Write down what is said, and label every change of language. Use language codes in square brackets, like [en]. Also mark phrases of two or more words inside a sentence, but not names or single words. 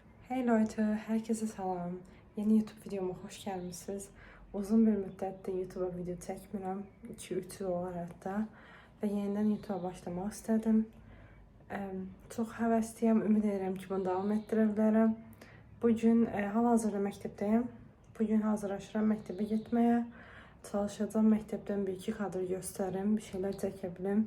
[de] Hey Leute, [tr] herkese salam. Yeni YouTube videoma hoş gelmişsiniz. [az] Uzun bir müddətdir YouTube'a video çəkmirəm. 2-3 il olar hətta. Və yenidən YouTube'a başlamaq istədim. Çox həvəsliyəm. Ümid edirəm ki, bunu davam etdirə bilərəm. Bugün hal-hazırda məktəbdəyəm. Bugün hazırlaşıram məktəbə getməyə. Çalışacağım məktəbdən bir iki kadr göstərim, bir şeylər çəkə bilim.